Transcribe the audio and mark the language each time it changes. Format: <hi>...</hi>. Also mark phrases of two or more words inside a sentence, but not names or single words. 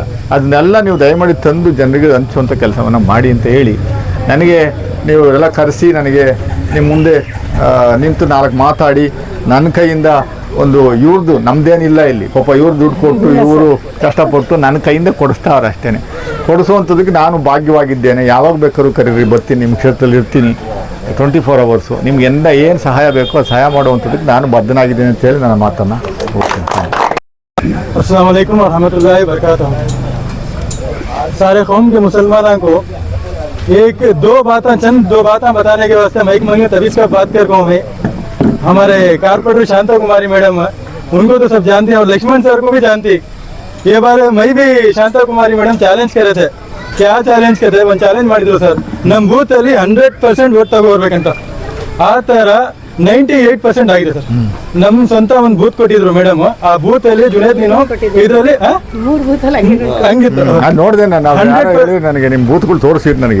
<kn>ಅದನ್ನೆಲ್ಲ ನೀವು ದಯಮಾಡಿ ತಂದು ಜನರಿಗೆ ಹಂಚುವಂಥ ಕೆಲಸವನ್ನು ಮಾಡಿ ಅಂತ ಹೇಳಿ ನನಗೆ ನೀವು ಎಲ್ಲ ಕರೆಸಿ ನನಗೆ ನಿಮ್ಮ ಮುಂದೆ ನಿಂತು 4 ಮಾತಾಡಿ ನನ್ನ ಕೈಯಿಂದ ಒಂದು ಇವ್ರದ್ದು ನಮ್ಮದೇನಿಲ್ಲ ಇಲ್ಲಿ ಪಾಪ, ಇವ್ರು ದುಡ್ಡು ಕೊಟ್ಟು ಇವರು ಕಷ್ಟಪಟ್ಟು ನನ್ನ ಕೈಯಿಂದ ಕೊಡಿಸ್ತಾವ್ರೆ ಅಷ್ಟೇ. ಕೊಡಿಸುವಂಥದ್ದಕ್ಕೆ ನಾನು ಭಾಗ್ಯವಾಗಿದ್ದೇನೆ. ಯಾವಾಗ ಬೇಕಾದ್ರೂ ಕರೀರಿ, ಬರ್ತೀನಿ, ನಿಮ್ಮ ಕ್ಷೇತ್ರದಲ್ಲಿ ಇರ್ತೀನಿ 24 ಅವರ್ಸು. ನಿಮ್ಗೆ ಏನು ಸಹಾಯ ಬೇಕೋ ಅದು ಸಹಾಯ ಮಾಡುವಂಥದ್ದಕ್ಕೆ ನಾನು ಬದ್ಧನಾಗಿದ್ದೀನಿ ಅಂತೇಳಿ ನನ್ನ ಮಾತನ್ನು ಹೋಗ್ತೀನಿ.</kn> <ar>السلام عليكم ورحمة الله وبركاته.</ar> <hi>सारे कौम के मुसलमानों को चंद दो बातें बताने के वास्ते माइक मांगे, तभी इसका बात कर रहा हूँ मैं। हमारे कारपोरेटर शांता कुमारी मैडम, उनको तो सब जानते हैं और लक्ष्मण सर को भी जानती। ये बार मैं भी शांता कुमारी मैडम चैलेंज करे थे, क्या</hi> <kn>ಚಾಲೆಂಜ್ ಒಂದು ಚಾಲೆಂಜ್ ಮಾಡಿದ್ರು ಸರ್, ನಮ್ಮ ಬೂತಲ್ಲಿ 100% ವೋಟ್ ತಗೋರ್ಬೇಕಂತ. ಆ ಥರ 98% ಆಗಿದೆ ಸರ್. ನಮ್ ಸ್ವಂತ ಒಂದು ಬೂತ್ ಕೊಟ್ಟಿದ್ರು ಮೇಡಮ್. ಆ ಬೂತ್ ಅಲ್ಲಿ ಜುನೇದ್ ನೀನು ಇದರಲ್ಲಿ ಮೂರು ಬೂತಲ್ಲಿ ಹಂಗಿತ್ತು. ನಾನು ನೋಡಿದೆ, ನಾನು 100% ನನಗೆ ನಿಮ್ಮ ಬೂತ್ಗಳು ತೋರಿಸಿದ್ರು ನನಗೆ.</kn>